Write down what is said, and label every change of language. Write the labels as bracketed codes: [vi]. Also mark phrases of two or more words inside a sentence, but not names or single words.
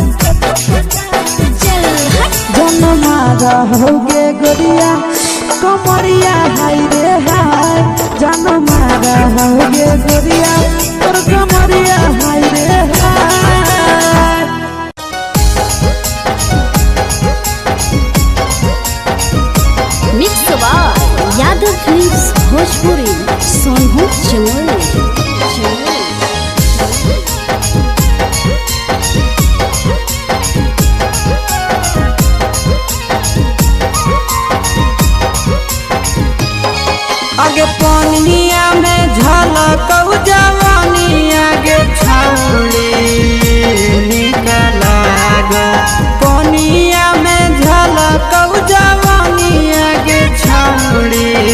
[anp] जन मारा होगे गोरिया कमरिया हाय रे हाय जन मारा होगे गोरिया तोर कमरिया हाय रे हाय [en] mix by [anp] यादव फिल्म्स भोजपुरी सोनू चमोली आगे पानिया में झलकौ जवानी आगे छौड़ी निकला गो पानिया में झलकौ जवानी आगे छौड़ी